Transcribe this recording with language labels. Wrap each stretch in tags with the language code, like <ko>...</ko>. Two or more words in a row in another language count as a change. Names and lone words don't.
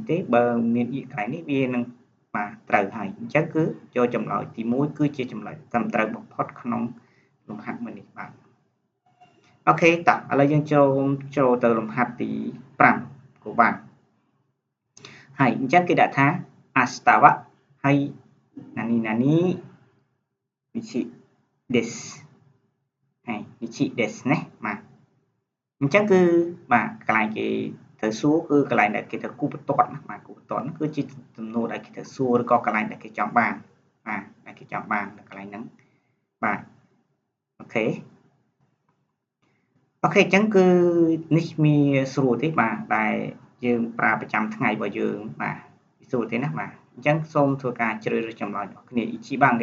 <km>ទេបើមាន x កន្លែងនេះវានឹងបាទត្រូវហើយអញ្ចឹងគឺយកចម្លើយទី1គឺជាចម្លើយត្រឹមត្រូវបំផុតក្នុង លំហាត់មួយនេះបាទអូខេតោះឥឡូវយើងចូលទៅលំហាត់ទី5ក៏បានហើយ អញ្ចឹងគេដាក់ថា astawa ហើយ</km> <ja>何日です</ja> <km>ហើយ</km> <ja>日です</ja> <km>ណាបាទអញ្ចឹងគឺបាទកន្លែងគេត្រូវសួរគឺកន្លែងដែលគេត្រូវគូបន្ទាត់ណាបាទគូបន្ទាត់គឺជាសំណួរដែលគេត្រូវសួរឬក៏កន្លែងដែលគេចង់បានបាទដែលគេចង់បាននៅកន្លែងហ្នឹងបាទអូខេ អញ្ចឹងគឺនេះមានស្រួលទេបាទដែលយើងប្រើប្រចាំថ្ងៃរបស់យើងបាទស្រួលទេណាបាទអញ្ចឹងសូមធ្វើការជ្រើសរើសចម្លើយរបស់គ្នាអ៊ីជីបាំងគេ</km>